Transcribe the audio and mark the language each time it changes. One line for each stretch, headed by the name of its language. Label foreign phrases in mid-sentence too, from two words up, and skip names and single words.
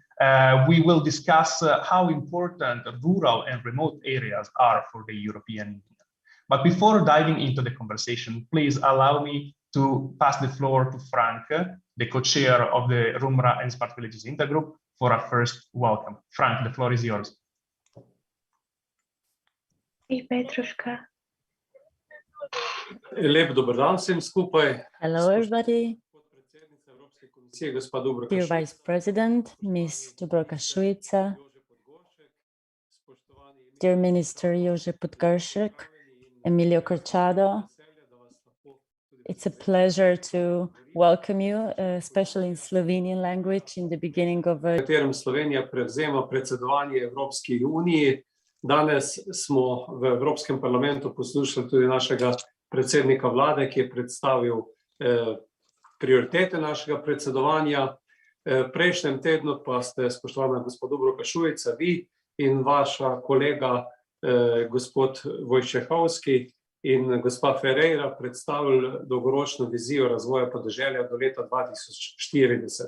English: We will discuss how important rural and remote areas are for the European Union. But before diving into the conversation, please allow me to pass the floor to Franc, the co-chair of the RUMRA and Smart Villages Intergroup, for a first welcome. Franc, the floor is yours.
Slovenian: Lep dober dan vsem skupaj.
English: Hello, everybody. Dear Vice President, Ms. Dubravka Šuica, dear Minister Jože Podgoršek, Emilio Corchado, it's a pleasure to welcome you, especially in Slovenian language, in the beginning of a...
Slovenian: katerem Slovenija prevzema predsedovanje Evropski uniji. Danes smo v Evropskem parlamentu poslušali tudi našega predsednika vlade, ki je predstavil prioritete našega predsedovanja. Prejšnjem tednu pa ste, spoštovana gospod Dubravka Šuica, vi in vaša kolega gospod Wojciechowski in gospa Ferreira predstavili dolgoročno vizijo razvoja podeželja do leta 2040.